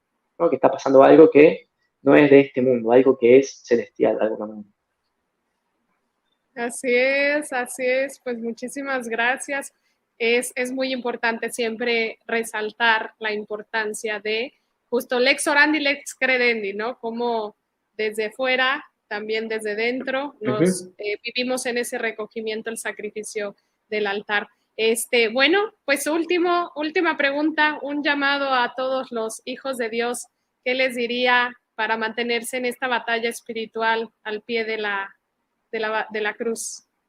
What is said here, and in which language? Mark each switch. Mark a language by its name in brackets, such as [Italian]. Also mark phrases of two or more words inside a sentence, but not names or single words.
[Spanish] Que está pasando algo que no es de este mundo, algo que es celestial, de alguna manera. Así es, pues muchísimas gracias. Es muy importante siempre resaltar la importancia de justo [Latin] lex orandi, lex credendi, [Spanish] ¿no? Como desde fuera, también desde dentro, nos vivimos en ese recogimiento, el sacrificio del altar. Bueno, pues última pregunta, un llamado a todos los hijos de Dios. ¿Qué les diría para mantenerse en esta batalla espiritual al pie de la cruz?